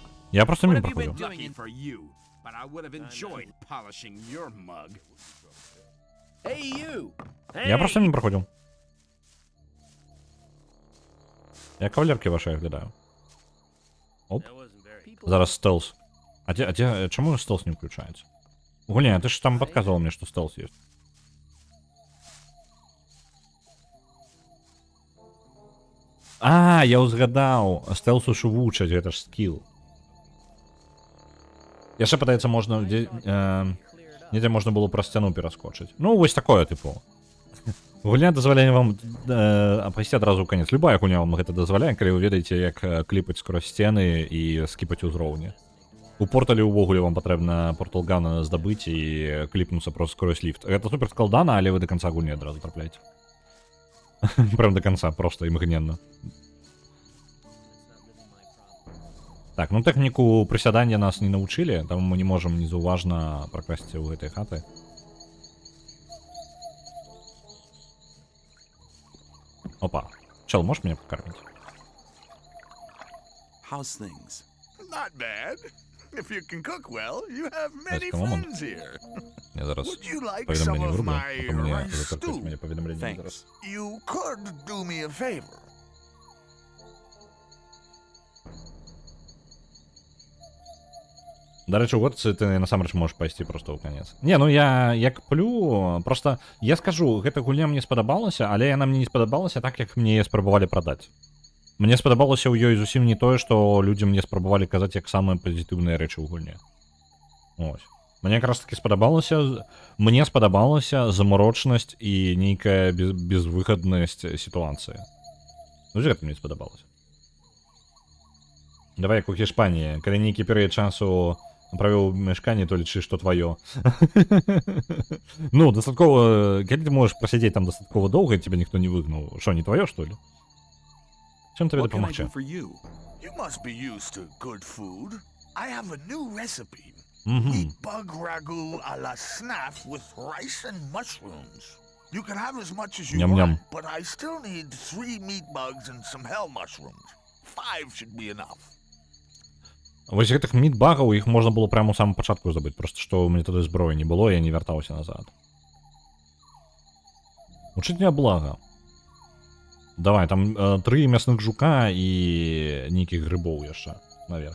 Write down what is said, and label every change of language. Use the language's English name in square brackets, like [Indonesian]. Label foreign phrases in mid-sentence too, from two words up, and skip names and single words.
[Belarusian] Я просто мимо праходзіў. Я просто мимо праходзіў. Я кавалеркі вашай глядаю. Оп. Зараз стелс. А чаму стелс не включаецца? [Russian] Гуля, ты ж там подказывал мне, что стелс есть. [Belarusian] Я узгадаў. Стелсу ж вучаць, гэта ж скилл. Яшчэ падаецца, можна недзе можна было праз сцяну пераскочыць. Ну, вось такое, тыпу. Гульня дазваляе вам пайсці адразу ў канец. Любая гульня вам гэта дазваляе, калі вы ведаеце, як кліпаць скрозь сцены і скіпаць узроўні. У порталі ўвогуле вам патрэбна порталгана здабыць і кліпнуцца проста скрозь ліфт. Гэта супер складана, але вы да канца гульні адразу трапляеце. [Russian] Прям до конца, [Belarusian] просто імгненна. Так, ну тэхніку прысядання нас не навучылі, таму мы не можам незаўважна пракрасці ў гэтай хаты. Опа. [Russian] Чел, можешь меня покормить? [English] How's things? Not bad. If you can cook well, you have many Just a moment. friends here. [Ukrainian] Я зараз Would you like some повідомлення of вироблю, my потім мені rice затаркають stew? мені повідомлення зараз. [English] You could do me a favor. [Ukrainian] До речі, [Belarusian] от це ти насамрэч можеш пайсці просто ў канец. Не, ну я як плю, просто я скажу, гэта гульня мне спадабалася, але яна мне не спадабалася так, як мне яе спрабавалі прадаць. Мне спадабалася ў ёй зусім не тое, што людзі мне спрабавалі казаць як самыя пазітыўныя рэчы ў гульне. Ось. Мне якраз таки мне спадабалася замарочнасць і нейкая безвыхаднасць сітуацыі. Ну, гэта мне спадабалася. Давай як у Гішпаніі, калі нейкі перыяд часу правёў мяшканне, то лічы, што тваё. Ну, дастаткова, калі ты можаш прасядзець там дастаткова доўга, цябе ніхто не выгнаў. Што, не тваё, што ли? Чым табе дапамагчы? [English] You must be used to good food. I have a new recipe. Мгм. Meat bug ragu a la snaf with rice and mushrooms. You can have as much as you Ням-ням. want, but I still need 3 meat bugs and some hell mushrooms. 5 should be enough. [Belarusian] Вось гэтых мідбагаў, іх можна было прямо ў самым пачатку забыць, просто што у мяне тады зброі не было, я не вяртаўся назад. Учыць не блага. Давай, там 3 мясных жука і нейкіх грыбоў яшчэ наверх.